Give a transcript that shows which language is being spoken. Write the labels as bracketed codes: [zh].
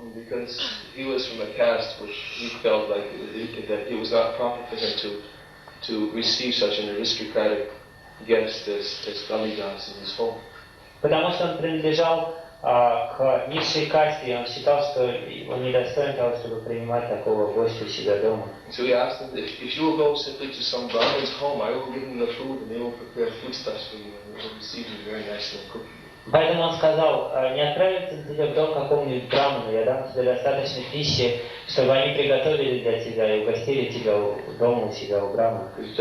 [en] Because he was from a caste which he felt like that it was not proper for him to receive such an aristocratic guest as Kalidas in his home. [ru] Потому что он принадлежал к низшей касте, и он считал, что он недостоин того, чтобы принимать такого гостя у себя дома. [en] So he asked him, if you will go simply to some Brahmin's home, I will give them the food and they will prepare foodstuffs for you and they will receive you very nicely and cook you. [ru] Поэтому он сказал, не отправится тебе в дом какому-нибудь браману, я дам тебе достаточно пищи, чтобы они приготовили для тебя и угостили тебя дома у себя, у брамана.